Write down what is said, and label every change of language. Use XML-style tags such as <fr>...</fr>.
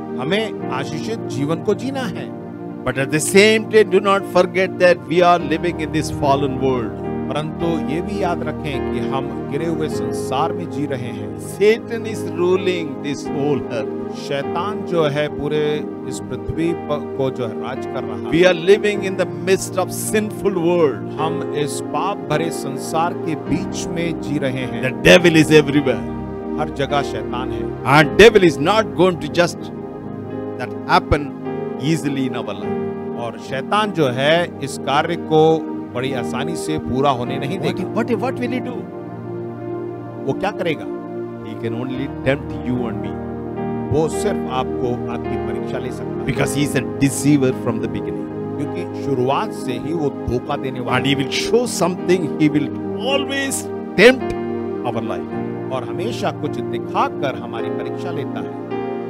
<hi>हमें आशीषित जीवन को जीना है,</hi> <en>But at the same time, do not forget that we are living in this fallen world.</en> <hi>परंतु ये भी याद रखें कि हम गिरे हुए संसार में जी रहे हैं।</hi> <en>Satan is ruling this whole earth.</en> <hi>शैतान जो है पूरे इस पृथ्वी को जो है राज कर रहा</hi> <en>We</en> <hi>है।</hi> <en>are living in the midst of sinful world.</en> <hi>हम इस पाप भरे संसार के बीच में जी रहे</hi> <en>The</en> <hi>हैं।</hi> <en>devil is everywhere.</en> <hi>हर जगह शैतान है</hi> <en>And devil is not going to just that happen easily in our life.</en> <hi>और शैतान जो है इस कार्य को बड़ी आसानी से पूरा होने नहीं देगा।</hi> <en>What will he do?</en> <hi>वो क्या करेगा?</hi> <en>He can only tempt you and me.</en> <hi>वो सिर्फ आपको आपकी परीक्षा ले सकता है,</hi> <en>Because he is a deceiver from the beginning.</en> <hi>क्योंकि शुरुआत से ही वो धोखा देने</hi> <en>And</en> <hi>वाला</hi> <en>he will show something, he will always tempt our life.</en> <hi>है और हमेशा कुछ दिखाकर हमारी परीक्षा लेता है।</hi>